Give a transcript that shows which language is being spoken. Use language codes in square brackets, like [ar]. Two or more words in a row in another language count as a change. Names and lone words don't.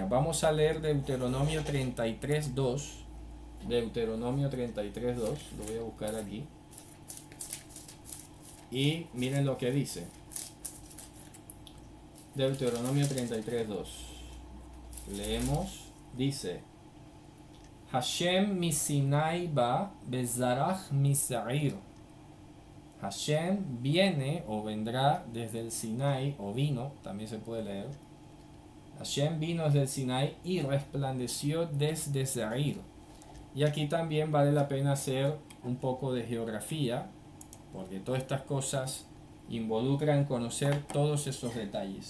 [es] Pues mira, vamos a leer Deuteronomio 33:2, Deuteronomio 33:2, lo voy a buscar aquí. Y miren lo que dice. Deuteronomio 33:2. Leemos, dice: [he] השם מסיני בא וזרח משעיר. [es] Hashem viene o vendrá desde el Sinai, o vino, también se puede leer. Hashem vino desde el Sinai y resplandeció desde Seir. Y aquí también vale la pena hacer un poco de geografía, porque todas estas cosas involucran conocer todos esos detalles.